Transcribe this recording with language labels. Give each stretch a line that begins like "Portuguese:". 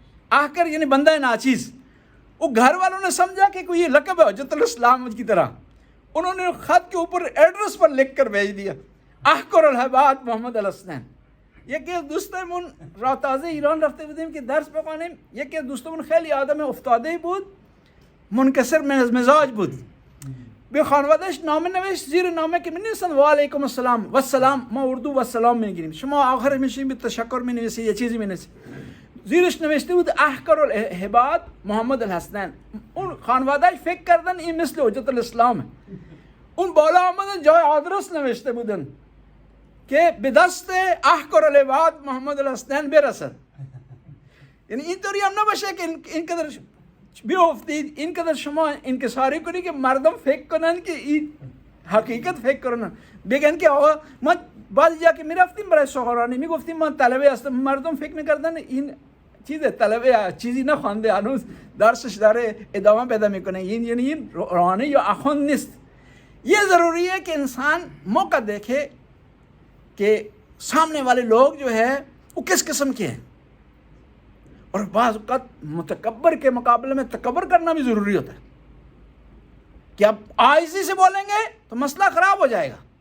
Urdu: احقر یعنی بندہ ناچیز۔ وہ گھر والوں نے سمجھا کہ کوئی یہ لقب ہے حجت الاسلام کی طرح، انہوں نے خط کے اوپر ایڈریس پر لکھ کر بھیج دیا احقر العباد محمد الحسنین۔
Persian: یہ کہ دوستمون را تازه ایران رفته بودیم که درس بخوانیم، یکی از دوستمون خیلی آدم افتاده بود، منکسر مزاج بود، بے خانوادش نامه نوشت، زیر نامه که می‌نویسن و علیکم السلام و سلام، ما اردو و سلام میگیریم، شما آخر میشین به تشکر می‌نویسید یه چیزی می‌نویسید. زیرش نوشته بود احقر العباد محمد الحسنین. اون خانوادهش فکر کردن این مثل حجت الاسلام. اون بالا آمدن جای آدرس نوشته بودن که به دست احقر العباد محمد الحسنین برسد. یعنی اینطوری هم نباشه که اینقدر بیافتید، اینقدر شما انکساری کنی که مردم فکر کنن که این حقیقت فکر کنن، بگن که آقا ما بعضی جا که میرفتیم برای سخنرانی میگفتیم ما طلبه هستم، مردم فکر میکردن این چیز طلبه چیزی نخوانده، هنوز درسش داره ادامه پیدا میکنه، این یعنی این روحانی یا اخوند نیست.
Urdu: یہ ضروری ہے کہ انسان موقع دیکھے کہ سامنے والے لوگ جو ہے وہ کس قسم کے ہیں، اور بعض اوقات متکبر کے مقابلے میں تکبر کرنا بھی ضروری ہوتا ہے کہ آپ عاجزی سے بولیں گے تو مسئلہ خراب ہو جائے گا.